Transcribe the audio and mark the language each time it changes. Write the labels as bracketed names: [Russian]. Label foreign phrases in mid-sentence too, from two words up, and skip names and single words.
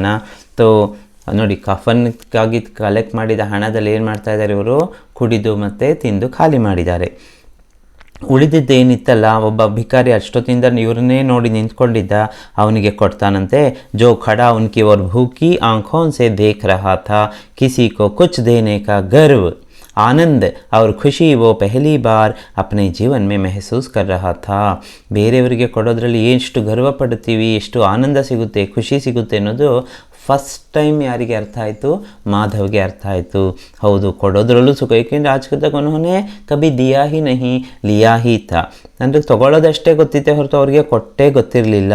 [Kannada] ತೋ ನೋಡಿ, ಕಫನ್ಗಾಗಿ ಕಲೆಕ್ಟ್ ಮಾಡಿದ ಹಣದಲ್ಲಿ ಏನು ಮಾಡ್ತಾ ಇದ್ದಾರೆ ಇವರು, ಕುಡಿದು ಮತ್ತು ತಿಂದು ಖಾಲಿ ಮಾಡಿದ್ದಾರೆ। ಉಳಿದಿದ್ದೇನಿತ್ತಲ್ಲ, ಒಬ್ಬ ಭಿಕಾರಿ ಅಷ್ಟೊತ್ತಿಂದ ಇವ್ರನ್ನೇ ನೋಡಿ ನಿಂತ್ಕೊಂಡಿದ್ದ, ಅವನಿಗೆ ಕೊಡ್ತಾನಂತೆ. [Hindi] जो खड़ा उनकी और भूखी आंखों से देख रहा था, किसी को कुछ देने का गर्व, आनंद और खुशी वो पहली बार अपने जीवन में महसूस कर रहा था. [Kannada] ಬೇರೆಯವರಿಗೆ ಕೊಡೋದ್ರಲ್ಲಿ ಎಷ್ಟು ಗರ್ವ ಪಡ್ತೀವಿ, ಎಷ್ಟು ಆನಂದ ಸಿಗುತ್ತೆ, ಖುಷಿ ಸಿಗುತ್ತೆ ಅನ್ನೋದು [English] first time [Kannada] ಯಾರಿಗೆ ಅರ್ಥ ಆಯಿತು? ಮಾಧವ್ಗೆ ಅರ್ಥ ಆಯಿತು. ಹೌದು, ಕೊಡೋದ್ರಲ್ಲೂ ಸುಖ. [Hindi] ಏಕೆಂದರೆ आज तक उन्होंने कभी दिया ही नहीं लिया ही था. [Kannada] ಅಂದರೆ ತೊಗೊಳ್ಳೋದಷ್ಟೇ ಗೊತ್ತಿತ್ತೆ ಹೊರತು ಅವ್ರಿಗೆ ಕೊಟ್ಟೇ ಗೊತ್ತಿರಲಿಲ್ಲ.